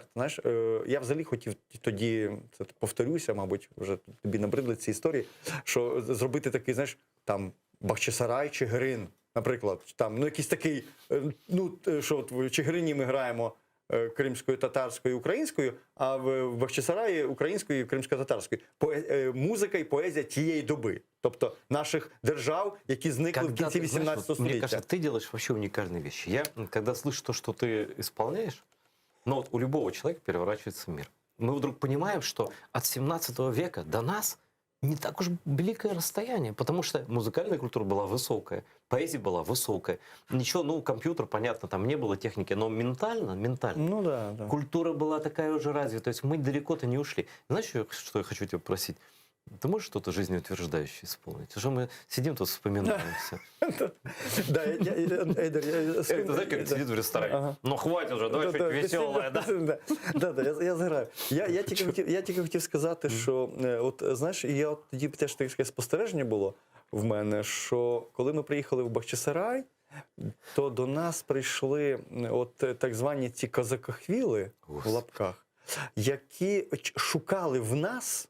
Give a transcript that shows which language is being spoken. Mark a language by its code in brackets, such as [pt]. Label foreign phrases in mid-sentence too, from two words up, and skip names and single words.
[uk] Знаєш, я взагалі хотів тоді, це повторюся, мабуть, вже тобі набридли ці історії, що зробити такий, знаєш, там, Бахчисарай, Чигирин, наприклад, там, ну, якийсь такий, ну, що от в Чигирині ми граємо кримською, татарською, українською, а в Бахчисараї українською, кримсько-татарською. Музика і поезія тієї доби. Тобто наших держав, які зникли в кінці 18 століття. [ru] Мне кажется, ты делаешь вообще уникальные вещи. Я, когда слышу то, что ты исполняешь, ну вот у любого человека переворачивается мир. Мы вдруг понимаем, что от 17 века до нас не так уж великое расстояние, потому что музыкальная культура была высокая, поэзия была высокая. Ничего, ну, компьютер, понятно, там не было техники, но ментально, ну, да. Культура была такая уже развитая, то есть мы далеко-то не ушли. Знаешь, что я хочу тебя просить? Ты можешь что-то жизнеутверждающее исполнить? Уже мы сидим тут, вспоминаем все. Да, Эйдер, Ты знаешь, как сидит в ресторане? Ну хватит уже, давай что-нибудь веселое, да? Да, [uk] я зграю. Я тільки хотів сказати, що от знаєш, я от тоді теж таке спостереження було в мене, що коли ми приїхали в Бахчисарай, то до нас прийшли от так звані ці козакохвіли в лапках, які шукали в нас